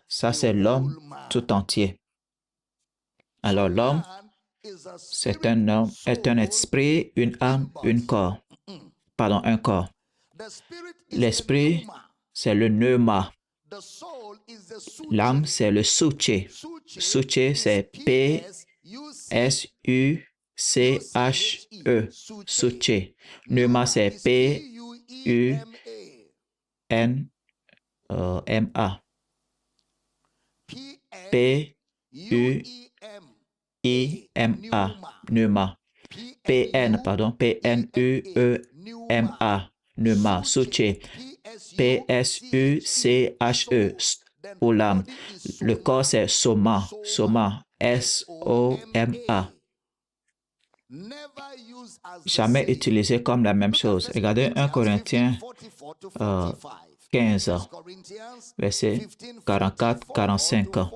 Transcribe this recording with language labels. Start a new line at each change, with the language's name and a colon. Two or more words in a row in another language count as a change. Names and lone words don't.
French: Ça, c'est l'homme tout entier. Alors, l'homme, c'est un homme, est un esprit, une âme, un corps. L'esprit, c'est le pneuma. L'âme, c'est le Suche. Suche, c'est P-S-U-C-H-E. Suche. Pneuma, c'est P-U-N-M-A. P-U-I-M-A. Pneuma. P-N, pardon. P-N-U-E-M-A. Pneuma. Suche. P-S-U-C-H-E. Pour l'âme. Le corps, c'est Soma. Soma. S-O-M-A. Jamais utilisé comme la même chose. Regardez 1 Corinthiens 15, verset 44-45.